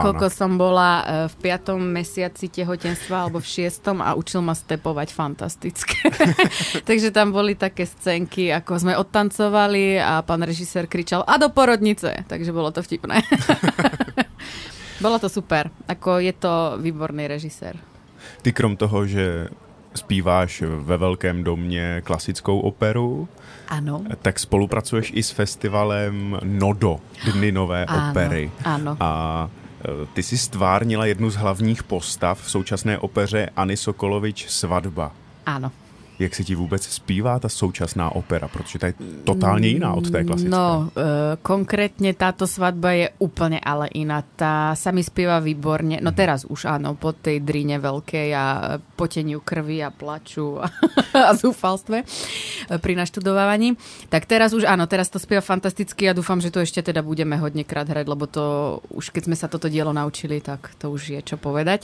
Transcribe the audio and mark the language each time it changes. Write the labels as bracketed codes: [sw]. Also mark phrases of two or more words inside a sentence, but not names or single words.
[sk] nakoľko som bola v 5. mesiaci tehotenstva alebo v 6. a učil ma stepovať fantastické. Takže tam boli také scénky, ako sme odtancovali a pán režisér kričal a do porodnice. Takže bolo to vtipné. Bolo to super. Ako je to výborný režisér. [cs] Ty krom toho, že zpíváš ve Velkém domě klasickou operu, ano, tak spolupracuješ i s festivalem NODO, Dny nové opery. Ano. A ty jsi stvárnila jednu z hlavních postav v současné opeře Anny Sokolovič Svatba. Ano. Jak se ti vůbec zpívá ta současná opera? Protože ta je totálně jiná od té klasické. [sk] No, konkrétne táto svadba je úplne ale iná. Tá sa mi spieva výborne. No teraz už áno, po tej drine veľkej a poteniu krvi a plaču. a zúfalstve pri naštudovávaní. Tak teraz už áno, teraz to spieva fantasticky a dúfam, že to ešte teda budeme hodnekrát hrať, lebo to už keď sme sa toto dielo naučili, tak to už je čo povedať.